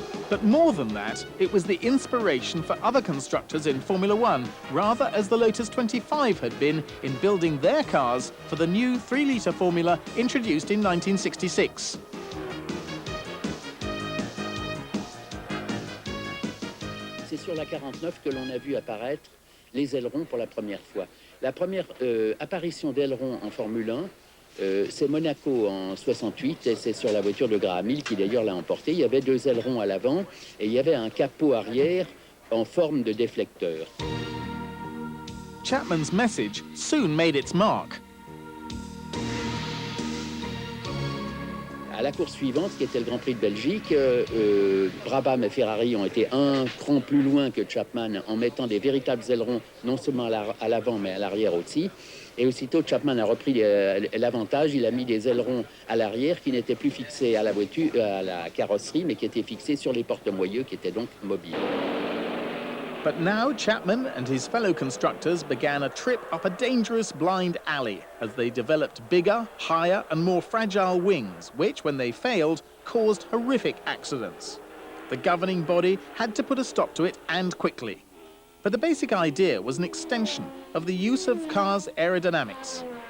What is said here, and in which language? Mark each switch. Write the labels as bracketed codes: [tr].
[en] But more than that, it was the inspiration for other constructors in Formula One, rather as the Lotus 25 had been in building their cars for the new 3-litre formula introduced in 1966. [fr] C'est sur la 49 que l'on a vu apparaître les ailerons pour la première fois. La première apparition d'ailerons en Formule 1, c'est Monaco en 68, et c'est sur la voiture de Graham Hill qui d'ailleurs l'a emporté. Il y avait 2 ailerons à l'avant et il y avait un capot arrière en forme de déflecteur. [en] Chapman's message soon made its mark. [fr] À la course suivante, qui était le Grand Prix de Belgique, Brabham et Ferrari ont été un cran plus loin que Chapman en mettant des véritables ailerons, non seulement à l'avant, mais à l'arrière aussi. Et aussitôt, Chapman a repris l'avantage. Il a mis des ailerons à l'arrière qui n'étaient plus fixés à la voiture, à la carrosserie, mais qui étaient fixés sur les porte-moyeux, qui étaient donc mobiles. [en] But now Chapman and his fellow constructors began a trip up a dangerous blind alley as they developed bigger, higher and more fragile wings, which, when they failed, caused horrific accidents. The governing body had to put a stop to it, and quickly. But the basic idea was an extension of the use of cars' aerodynamics.